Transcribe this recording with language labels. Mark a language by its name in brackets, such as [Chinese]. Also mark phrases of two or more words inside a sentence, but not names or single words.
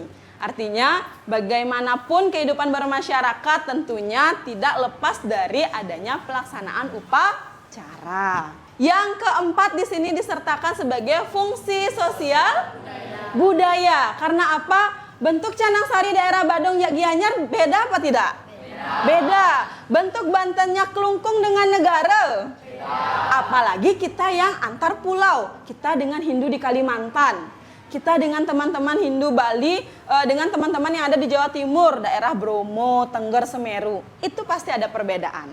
[Indonesian] Artinya bagaimanapun kehidupan bermasyarakat tentunya tidak lepas dari adanya pelaksanaan upacara. Yang keempat di sini disertakan sebagai fungsi sosial budaya. Karena apa? Bentuk canang sari daerah Badung Gianyar beda apa tidak? Beda. Bentuk bantennya kelungkung dengan negara. Apalagi kita yang antar pulau, kita dengan Hindu di Kalimantan, kita dengan teman-teman Hindu Bali, dengan teman-teman yang ada di Jawa Timur, daerah Bromo, Tengger, Semeru, itu pasti ada perbedaan.